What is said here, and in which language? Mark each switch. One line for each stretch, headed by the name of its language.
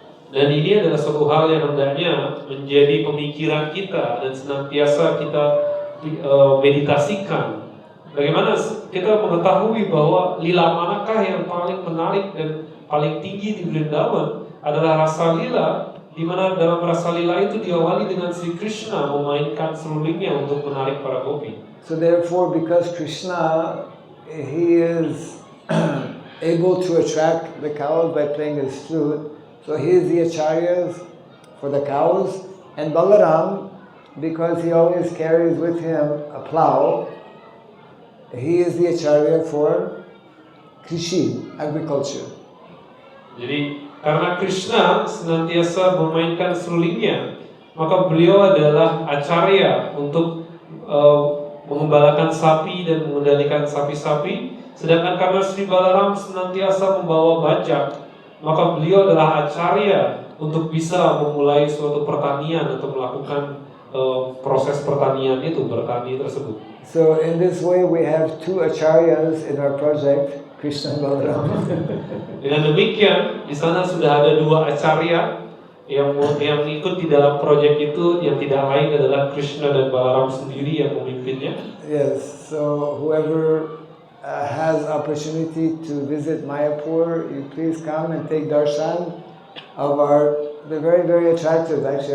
Indonesian: Dan ini adalah suatu hal yang hendaknya menjadi pemikiran kita dan senantiasa kita meditasikan. Bagaimana kita mengetahui bahwa lila manakah yang paling menarik dan paling tinggi di Vrindavan adalah rasa lila, di mana dalam rasa lila itu diawali dengan Sri Krishna memainkan serulingnya untuk menarik para gopi.
English: So therefore, because Krishna, he is able to attract the cows by playing his flute, so he is the acharyas for the cows, and Balaram, because he always carries with him a plow, he is the acharya for Krishi, agriculture.
Indonesian: Jadi karena Krishna senantiasa memainkan serulingnya, maka beliau adalah acarya untuk mengembalakan sapi dan mengendalikan sapi-sapi. Sedangkan karena Sri Balaram senantiasa membawa bajak, maka beliau adalah acarya untuk bisa memulai suatu pertanian atau melakukan proses pertanian itu, bertani tersebut.
English: So in this way we have two acharyas in our project, Krishna and Balaram.
Indonesian: Dengan demikian, di sana sudah ada dua acarya yang ikut di dalam proyek itu, yang tidak lain adalah Krishna dan Balaram sendiri yang memimpinnya.
English: Yes, so whoever has opportunity to visit Mayapur, you please come and take darshan of they're very, very attractive actually.